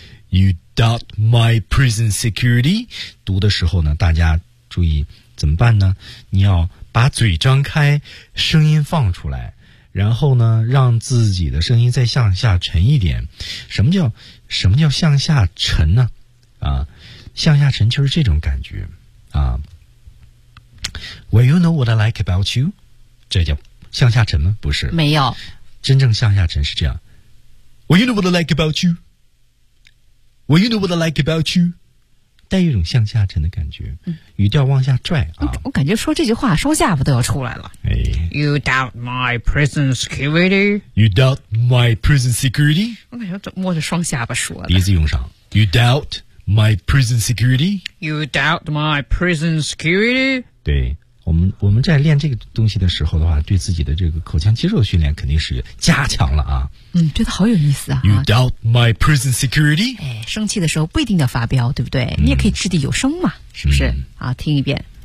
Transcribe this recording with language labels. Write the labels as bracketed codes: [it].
[en] You doubt my prison security， [zh] 读的时候呢大家注意怎么办呢，你要把嘴张开声音放出来，然后呢让自己的声音再向下沉一点。什么叫向下沉呢，啊向下沉就是这种感觉啊。 [en] Well, you know what I like about you? [zh] 这叫向下沉吗？不是。没有。真正向下沉是这样。 [en] Well, you know what I like about you? Well, you know what I like about you? [zh] 带一种向下沉的感觉。语调往下拽啊。我感觉说这句话双下巴都要出来了。哎。 [en] You doubt my prison security? You doubt my prison security? [zh] 我感觉摸着双下巴说的。鼻子用上。 [en] You doubt my prison security? You doubt my prison security? [zh] 对，我们在练这个东西的时候的话，对自己的这个口腔肌肉训练肯定是加强了啊。嗯，觉得好有意思啊。 [en] You doubt my prison security？ [zh] 哎，生气的时候不一定要发飙，对不对？你也可以掷地有声嘛，是不是？啊，听一遍。